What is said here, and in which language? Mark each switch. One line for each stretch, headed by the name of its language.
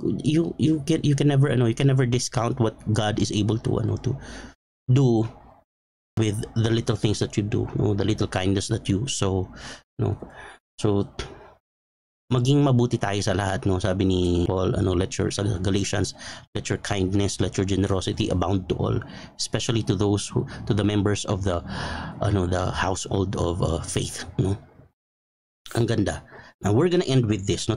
English: You can never discount what God is able to do with the little things that you do, no? The little kindness that you sow, no?
Filipino: So maging mabuti tayo sa lahat, no? Sabi ni Paul, sa Galatians,
English: let your kindness, let your generosity abound to all, especially to those to the members of the household of faith, no?
Filipino: Ang ganda.
English: Now we're gonna end with this, no?